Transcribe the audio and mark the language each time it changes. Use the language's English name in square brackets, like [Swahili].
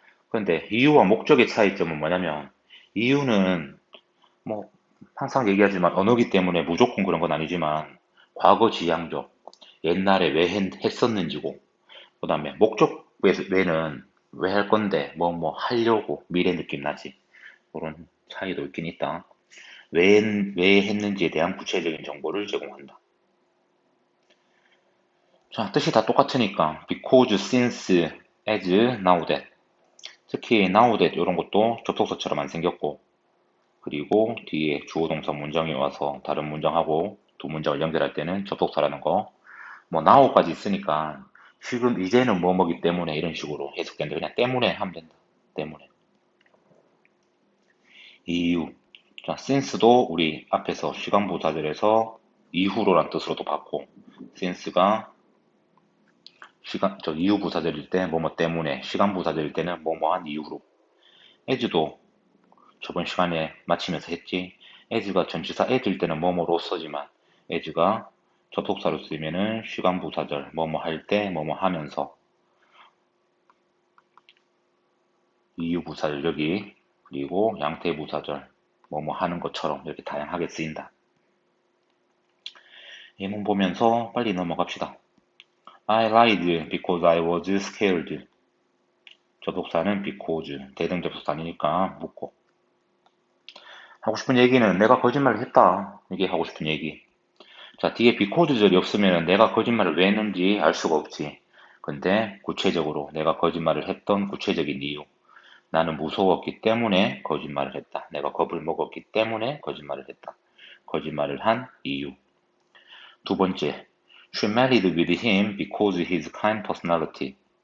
[Korean] 그런데 이유와 목적의 차이점은 뭐냐면 이유는 뭐 항상 얘기하지만 언어기 때문에 무조건 그런 건 아니지만 과거 지향적, 옛날에 왜 했었는지고 그다음에 목적 왜는 왜 할 건데 뭐 하려고 미래 느낌 나지. 그런 차이도 있긴 있다. 왜 했는지에 대한 구체적인 정보를 제공한다. 자, 뜻이 다 똑같으니까 because, since, as, now that. 특히 now that 이런 것도 접속사처럼 안 생겼고 그리고 뒤에 주어 동사 문장이 와서 다른 문장하고 두 문장을 연결할 때는 접속사라는 거. 뭐 now까지 있으니까 지금 이제는 뭐뭐기 때문에 이런 식으로 해석되는데 그냥 때문에 하면 된다. 때문에. 이유. 자, since도 우리 앞에서 시간부사절에서 이후로란 뜻으로도 봤고 since가 이유 부사절일 때 뭐뭐 때문에, 시간 부사절일 때는 뭐뭐한 이유로. as도 저번 시간에 마치면서 했지. as가 전치사 as일 때는 뭐뭐로 써지만 as가 접속사로 쓰면은 시간 부사절 뭐뭐 할 때 뭐뭐 하면서 이유 부사절 여기 그리고 양태 부사절 뭐뭐 하는 것처럼 이렇게 다양하게 쓰인다. 예문 보면서 빨리 넘어갑시다. [English] I lied because I was scared. [Korean] 접속사는 because, 대등 접속사니까 묻고. 하고 싶은 얘기는 내가 거짓말을 했다. 이게 하고 싶은 얘기. 자, 뒤에 because절이 없으면 내가 거짓말을 왜 했는지 알 수가 없지. 근데 구체적으로 내가 거짓말을 했던 구체적인 이유. 나는 무서웠기 때문에 거짓말을 했다. 내가 겁을 먹었기 때문에 거짓말을 했다. 거짓말을 한 이유. 두 번째, [English] She married with him because his kind personality.